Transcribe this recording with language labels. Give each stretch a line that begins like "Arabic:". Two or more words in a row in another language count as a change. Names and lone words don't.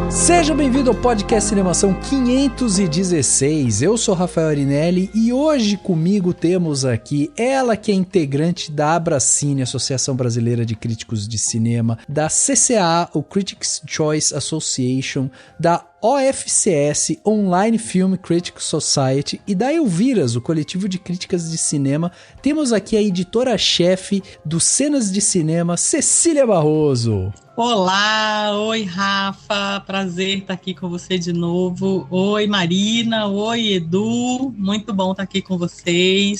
Portuguese: Seja bem-vindo ao podcast Cinemação 516. Eu sou Rafael Arinelli e hoje comigo temos aqui ela que é integrante da Abracine, Associação Brasileira de Críticos de Cinema, da CCA, o Critics' Choice Association, da OFCS, Online Film Critics Society, e da Elviras, o coletivo de críticas de cinema. Temos aqui a editora-chefe do Cenas de Cinema, Cecília Barroso. Olá, oi Rafa, prazer estar aqui com você de novo. Oi Marina, oi Edu, muito bom estar aqui com vocês.